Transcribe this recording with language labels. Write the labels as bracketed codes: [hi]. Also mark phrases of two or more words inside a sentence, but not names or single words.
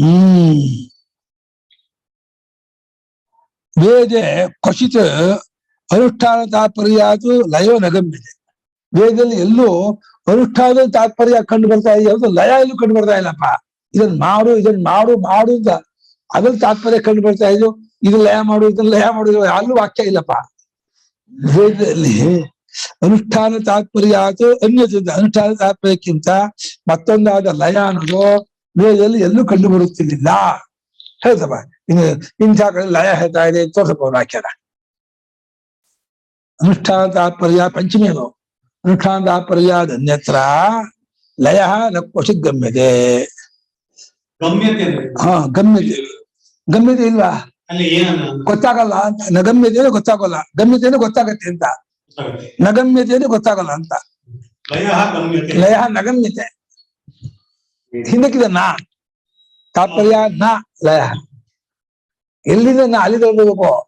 [sa] ವೇದೆ ಕ್ವಚಿತ್ ಅನುಷ್ಠಾನ ತಾತ್ಪರ್ಯಾತ್ ಲಯೋ ನ ಗಮ್ಯತೆ. [kn] ವೇದದಲ್ಲಿ ಎಲ್ಲೂ ಅನುಷ್ಠಾನದ ತಾತ್ಪರ್ಯ ಕಂಡು ಬರ್ತಾ ಇದೆ, ಯಾವುದು ಲಯ ಎಲ್ಲೂ ಕಂಡು ಬರ್ತಾ ಇಲ್ಲಪ್ಪ. ಇದನ್ನ ಮಾಡು ಅಂತ ಅದ್ರಲ್ಲಿ ತಾತ್ಪರ್ಯ ಕಂಡು ಬರ್ತಾ ಇದ್ದು, ಇದು ಲಯ ಮಾಡು, ಇದನ್ನ ಲಯ ಮಾಡುದು, ಅಲ್ಲೂ ವಾಕ್ಯ ಇಲ್ಲಪ್ಪ. ವೇದದಲ್ಲಿ [sa] ಅನುಷ್ಠಾನ ತಾತ್ಪರ್ಯಾತ್ ಅನ್ಯತೆ, [kn] ಅನುಷ್ಠಾನ ತಾತ್ಪರ್ಯಕ್ಕಿಂತ ಮತ್ತೊಂದಾದ ಲಯ ಅನ್ನೋದು ವೇದದಲ್ಲಿ ಎಲ್ಲೂ ಕಂಡು ಬರುತ್ತಿರ್ಲಿಲ್ಲ ಹೇಳ್ತಪ್ಪ. ಇಂಥ ಕಡೆ ಲಯ ಹೇಳ್ತಾ ಇದೆ ತೋರ್ಸಪ್ಪ ವಾಕ್ಯನ. ಅನುಷ್ಠಾನ ತಾತ್ಪರ್ಯ ಪಂಚಮಿ ಅದು. [sa] ಅನುಷ್ಠಾನ ತಾತ್ಪರ್ಯಾದ ಅನ್ಯತ್ರ ಲಯ ನ ಕ್ವಚಿತ್ ಗಮ್ಯತೆ. [kn] ಗಮ್ಯತೆ ಇಲ್ವಾ? ಗೊತ್ತಾಗಲ್ಲ ಅಂತ. ನಗಮ್ಯತೆ ಗೊತ್ತಾಗಲ್ಲ, ಗಮ್ಯತೆ ಗೊತ್ತಾಗತ್ತೆ ಅಂತ. ನಗಮ್ಯತೆ ಗೊತ್ತಾಗಲ್ಲ ಅಂತ. [sa] ಲಯ ನಗಮ್ಯತೆ. [kn] ಹಿಂದಕ್ಕಿದ ನಾ ತಾತ್ಪರ್ಯ, ನ ಲಯ. ಎಲ್ಲಿಂದ ನಾ ಅಲ್ಲಿ ತರಬೇಕು.